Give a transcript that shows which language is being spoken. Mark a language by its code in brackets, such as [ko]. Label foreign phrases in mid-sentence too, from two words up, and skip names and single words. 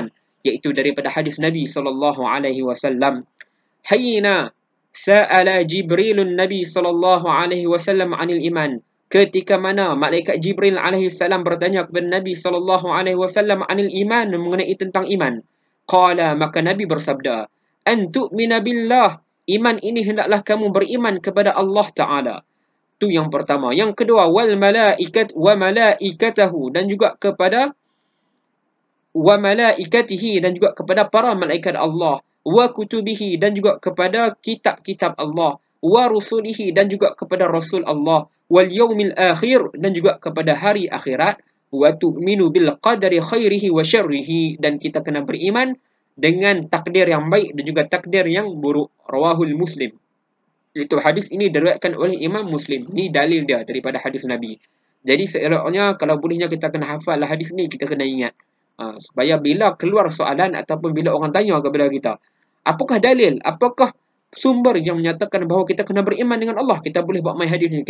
[ms] Iaitu daripada hadis Nabi SAW. [ar] Hayna sa'ala Jibrilun Nabi SAW anil iman. [ms] Ketika mana malaikat Jibril alaihissalam bertanya kepada Nabi SAW [ar] anil iman, [ms] mengenai tentang iman. Qala, maka Nabi bersabda, [ar] an tu'mina billah, [ms] iman ini hendaklah kamu beriman kepada Allah Ta'ala. Tu yang pertama. Yang kedua, [ar] wal malaikat wa malaikatahu, [ms] dan juga kepada [ar] wa malaikatihi, [ms] dan juga kepada para malaikat Allah, [ar] wa kutubihi, [ms] dan juga kepada kitab-kitab Allah, [ar] wa rusulihi, [ms] dan juga kepada rasul Allah, [ar] wal yaumil akhir, [ms] dan juga kepada hari akhirat, [ar] wa tu'minu bil qadari khairihi wa syarrihi, [ms] dan kita kena beriman dengan takdir yang baik dan juga takdir yang buruk. [ar] Rawahul Muslim. [ms] Itu hadis ini diriwayatkan oleh Imam Muslim. Ini dalil dia daripada hadis Nabi. Jadi seeloknya kalau bolehnya kita kena hafal hadis ni, kita kena ingat. Supaya bila keluar soalan ataupun bila orang tanya kepada kita, apakah dalil, apakah sumber yang menyatakan bahawa kita kena beriman dengan Allah, kita boleh buat main hadis ni.